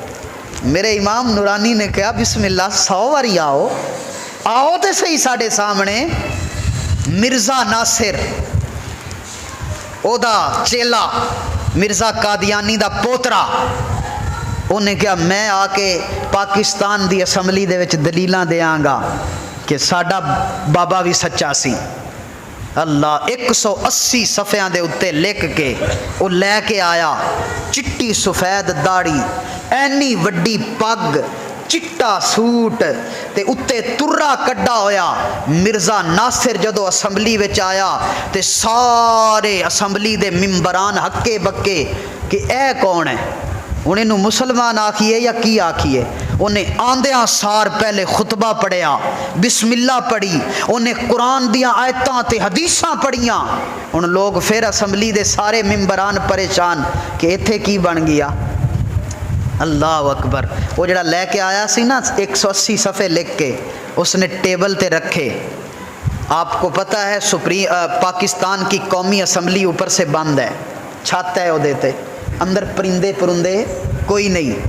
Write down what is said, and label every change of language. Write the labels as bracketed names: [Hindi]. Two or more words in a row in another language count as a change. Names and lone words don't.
[Punjabi] میرے امام نورانی نے کہا [Arabic] بسم اللہ [Punjabi] 100 واری آؤ تے صحیح ساڑھے سامنے۔ مرزا ناصر او دا چیلا، مرزا قادیانی دا پوترا، انہیں کہا میں آ کے پاکستان دی اسمبلی دے وچ دلیلاں دیاں گا کہ ساڈا بابا بھی سچا سی۔ اللہ 180 صفحیاں دے اتے لکھ کے وہ لے کے آیا، چٹی سفید داڑھی، اینی وڈی پگ، چٹا سوٹ تے اتے ترا کڈا ہویا۔ مرزا ناصر جدو اسمبلی وچ آیا تے سارے اسمبلی دے ممبران ہکے بکے کہ اے کون ہے، انہیں نو مسلمان آکھیے یا کی آکھیے؟ انہیں آندیاں سار پہلے خطبہ پڑھیا، [Arabic] بسم اللہ [Punjabi] پڑھی، انہیں قرآن دیاں آیتاں تے حدیثاں پڑھیاں۔ ان لوگ پھر اسمبلی دے سارے ممبران پریشان کہ ایتھے کی بن گیا؟ [Arabic] اللہ اکبر۔ [Punjabi] وہ جڑا لے کے آیا سی نا 180 صفحے لکھ کے، اس نے ٹیبل تے رکھے۔ [Urdu] آپ کو پتہ ہے پاکستان کی قومی اسمبلی اوپر سے بند ہے، چھت ہے وہ دیتے، اندر پرندے پرندے کوئی نہیں۔